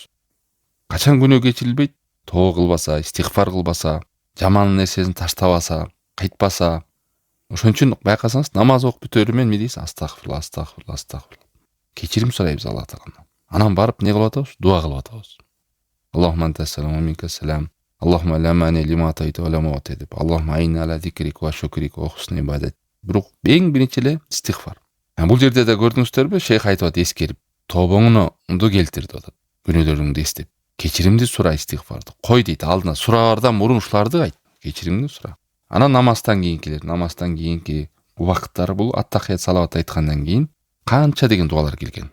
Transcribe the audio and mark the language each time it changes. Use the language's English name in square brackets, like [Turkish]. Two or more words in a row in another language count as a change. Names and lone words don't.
[Kyrgyz] Качан күнөө кечирилбейт? Тоо кылбаса, истигфар кылбаса, жаман нерсесин таштабаса, кайтпаса. Ошон үчүн байкасаңыз, намаз окуп бүтөрү менен эмне дейсиз? [Arabic] أستغفر الله أستغفر الله أستغفر الله. [Kyrgyz] Кечирим сурайбыз Аллах тааладан. Анан барып не кылып атабыз? Дуа кылып атабыз. [Arabic] اللهم أنت السلام ومنك السلام. اللهم لا مانع لما أعطيت ولا معطي деп. اللهم أعنا على ذكرك وشكرك وحسن عبادة. [Kyrgyz] Бирок эң биринчи эле истигфар. Бул жерде да көрдүңүздөрбү? Шейх айтып атат, эскерип, тобоңду келтир деп атат. Күнөөлөрүңдү эстеп, кечиримди сура, истигфарды кой дейт. Алдына сураардан мурун ушуларды айт. Кечиримди сура. Анан намаздан кийинкилер, намаздан кийинки убакыттары бул аттахият салават айткандан кийин канча деген дуалар келген.